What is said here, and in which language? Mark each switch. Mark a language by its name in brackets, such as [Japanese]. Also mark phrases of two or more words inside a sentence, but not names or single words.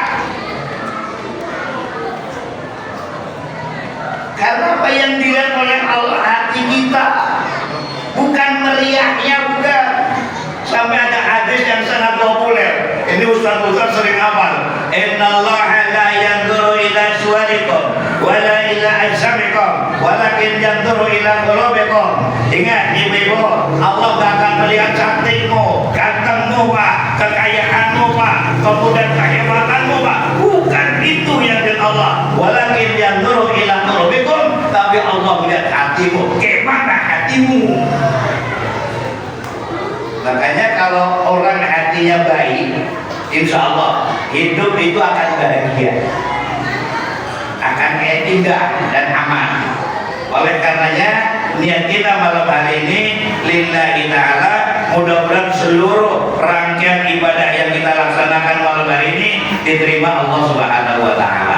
[Indonesian] Karena apa yang dilihat oleh Allah hati kita, bukan meriahnya, bukan. Sampai ada hadis yang sangat populer. Ini Ustaz sering hafal. [Arabic] إن الله لا ينظر إلى صوركم ولا إلى أجسامكم ولكن ينظر إلى قلوبكم. [Indonesian] Ingat ibu-ibu, Allah gak akan melihat cantikmu, gantengmu Pak, kekayaanmu Pak, kemudian kehebatanmu Pak. Bukan itu yang dilihat Allah. [Arabic] ولكن ينظر إلى قلوبكم, [Indonesian] tapi Allah melihat hatimu. Gimana hatimu? Makanya kalau orang hatinya baik, [Arabic] إن شاء الله [Indonesian] hidup itu akan bahagia, akan indah dan aman. Oleh karenanya niat kita malam hari ini [Arabic] لله تعالى, [Indonesian] mudah-mudahan seluruh rangkaian ibadah yang kita laksanakan malam hari ini diterima Allah [Arabic] سبحانه وتعالى.